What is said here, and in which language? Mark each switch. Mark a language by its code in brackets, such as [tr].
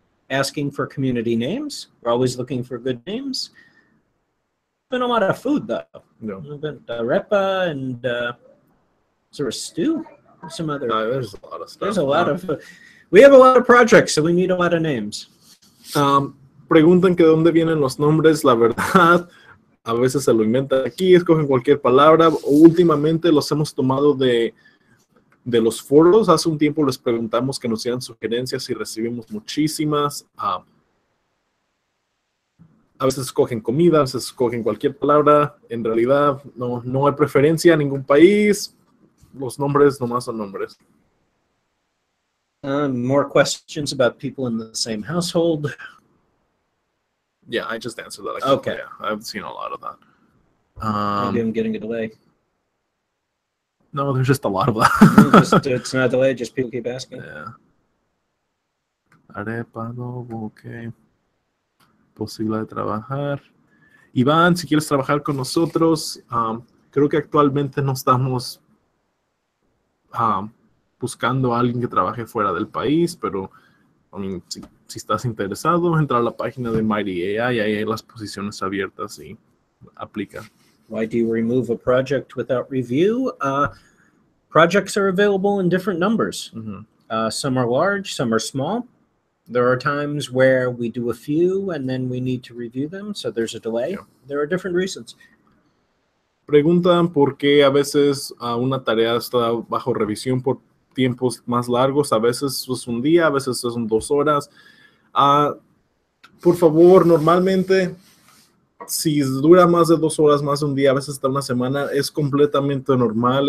[en] Asking for community names. We're always looking for good names. Been a lot of food though. No. Repa and is there a stew? Some other. There's a lot of stuff. There's a lot of. We have a lot of projects, so we need a lot of names. [es] Preguntan que de dónde vienen los nombres. La verdad, a veces se lo inventan aquí, escogen cualquier palabra. Últimamente los hemos tomado de los foros. Hace un tiempo les preguntamos que nos dieran sugerencias y recibimos muchísimas. A veces escogen comida, a veces escogen cualquier palabra. En realidad no hay preferencia a ningún país. Los nombres nomás son nombres. [en] More questions about people in the same household. Yeah, I just answered that. Okay. Yeah, I've seen a lot of that. Maybe I'm getting a delay. No, there's just a lot of that. It's not a delay, just people keep asking. Yeah. Arepa, adobo, ok. [es] Posible de trabajar. Iván, si quieres trabajar con nosotros, creo que actualmente no estamos buscando a alguien que trabaje fuera del país, pero si estás interesado, entra a la página de Mighty AI y ahí hay las posiciones abiertas y aplica. [en] Why do you remove a project without review? Projects are available in different numbers. Mm-hmm. Some are large, some are small. There are times where we do a few and then we need to review them, so there's a delay. Yeah. There are different reasons. [es] Preguntan por qué a veces una tarea está bajo revisión por tiempos más largos, a veces es un día, a veces son 2 horas. Por favor, normalmente, si dura más de 2 horas, más de un día, a veces hasta una semana, es completamente normal.